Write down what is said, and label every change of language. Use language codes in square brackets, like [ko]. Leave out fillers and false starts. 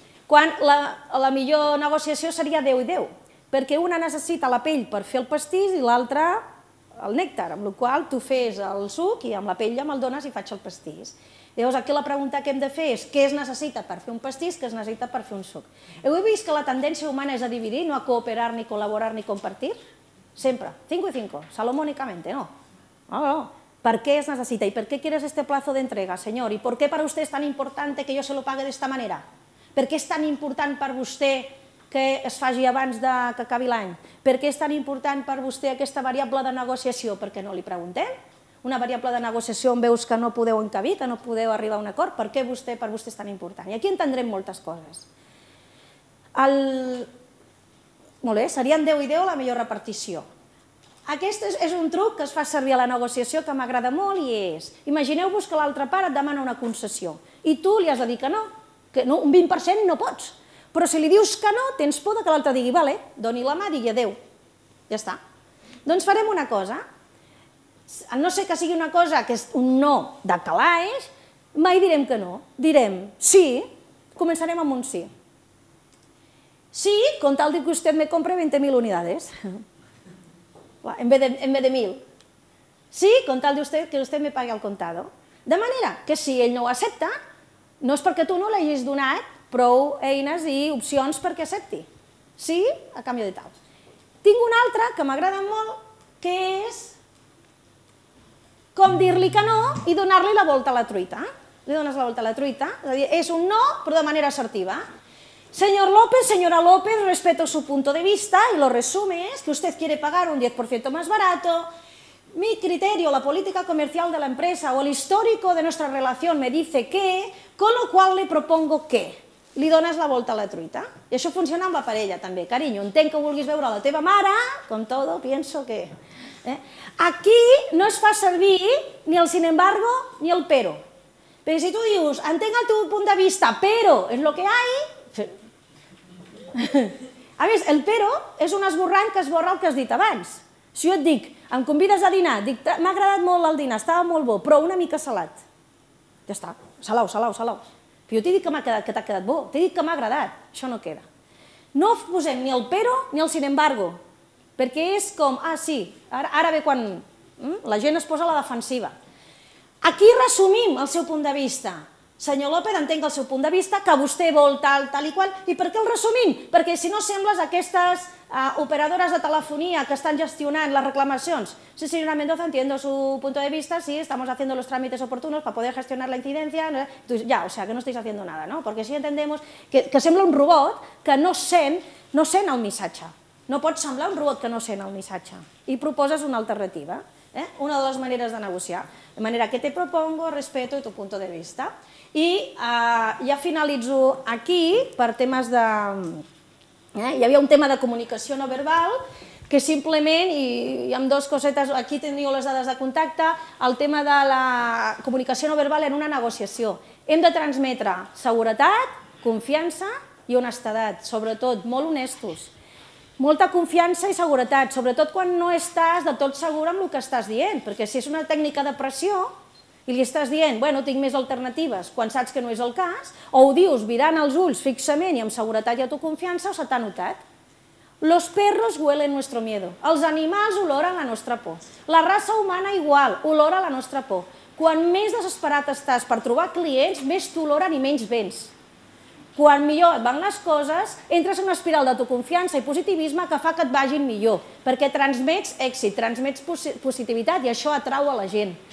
[ca] Quan la millor negociació seria 10 i 10. Perquè una necessita la pell per fer el pastís i l'altra el nèctar, amb la qual tu fes el suc i amb la pell ja me'l dones i faig el pastís. Llavors aquí la pregunta que hem de fer és què es necessita per fer un pastís, què es necessita per fer un suc. Heu vist que la tendència humana és a dividir, no a cooperar, ni col·laborar, ni compartir? [es] Sempre, 5 y 5, salomónicamente, no. No. ¿Para qué es necesita? ¿Y por qué quieres este plazo de entrega, señor? ¿Y por qué para usted es tan importante que yo se lo pague de esta manera? [ca] Per què és tan important per vostè que es faci abans que acabi l'any? Per què és tan important per vostè aquesta variable de negociació? Perquè no li preguntem? Una variable de negociació on veus que no podeu encabir, que no podeu arribar a un acord, per què per vostè és tan important? I aquí entendrem moltes coses. Molt bé, serien 10 i 10 la millor repartició. Aquest és un truc que es fa servir a la negociació que m'agrada molt i és, imagineu-vos que l'altra part et demana una concessió i tu li has de dir que no, un 20% no pots, però si li dius que no, tens por que l'altre digui, vale, doni la mà, digui adeu, ja està. Doncs farem una cosa, a no ser que sigui una cosa que és un no de calaix, mai direm que no, direm sí, començarem amb un sí. [es] Sí, con tal de que usted me compre 20.000 unidades. En vez de 1.000. Sí, con tal de que usted me pague al contado. [ca] De manera que si ell no ho accepta, no és perquè tu no l'hagis donat prou eines i opcions perquè accepti. Sí, a canvi de tal. Tinc una altra que m'agrada molt, que és com dir-li que no i donar-li la volta a la truita. Li dones la volta a la truita, és a dir, és un no, però de manera assertiva. [es] Señor López, señora López, respeto su punto de vista y lo resume es que usted quiere pagar un 10% más barato. Mi criterio, la política comercial de la empresa o el histórico de nuestra relación me dice que, con lo cual le propongo que. [ca] Li dones la volta a la truita. I això funciona amb la parella també. Carinyo, entenc que vulguis veure la teva mare, [es] con todo, pienso que... [ca] Aquí no es fa servir ni el sin embargo ni el pero. Perquè si tu dius, entenc el teu punt de vista, però és [es] lo que hay... [ca] A més, el però és un esborrany que esborra el que has dit abans. Si jo et dic, em convides a dinar, dic, m'ha agradat molt el dinar, estava molt bo, però una mica salat. Ja està, salau, salau, salau. Però jo t'he dit que t'ha quedat bo, t'he dit que m'ha agradat, això no queda. No posem ni el però ni el sin embargo, perquè és com, sí, ara ve quan la gent es posa a la defensiva. Aquí resumim el seu punt de vista. Senyor López, entenc el seu punt de vista, que vostè vol tal i qual, i per què el resumim? Perquè si no sembles aquestes operadores de telefonia que estan gestionant les reclamacions. [es] Sí, señora Mendoza, entiendo su punto de vista, sí, estamos haciendo los trámites oportunos para poder gestionar la incidencia. Entonces, ya, o sea, que no estáis haciendo nada, ¿no? Porque sí entendemos que [ca] sembla un robot que no sent el missatge. No pot semblar un robot que no sent el missatge. I proposes una alternativa, una de les maneres de negociar. [es] De manera que te propongo, respeto tu punto de vista. [ca] I ja finalitzo aquí per temes Hi havia un tema de comunicació no verbal que simplement, i amb dues cosetes, aquí teniu les dades de contacte, el tema de la comunicació no verbal en una negociació. Hem de transmetre seguretat, confiança i honestedat, sobretot, molt honestos. Molta confiança i seguretat, sobretot quan no estàs de tot segur amb el que estàs dient, perquè si és una tècnica de pressió i li estàs dient, bueno, tinc més alternatives, quan saps que no és el cas, o ho dius mirant els ulls fixament i amb seguretat i autoconfiança, o se t'ha notat. [es] Los perros huelen nuestro miedo. [ca] Els animals oloren la nostra por. La raça humana igual, olora la nostra por. Quan més desesperat estàs per trobar clients, més t'oloren i menys vens. Quan millor et van les coses, entres en una espiral d'autoconfiança i positivisme que fa que et vagin millor, perquè transmets èxit, transmets positivitat i això atrau a la gent.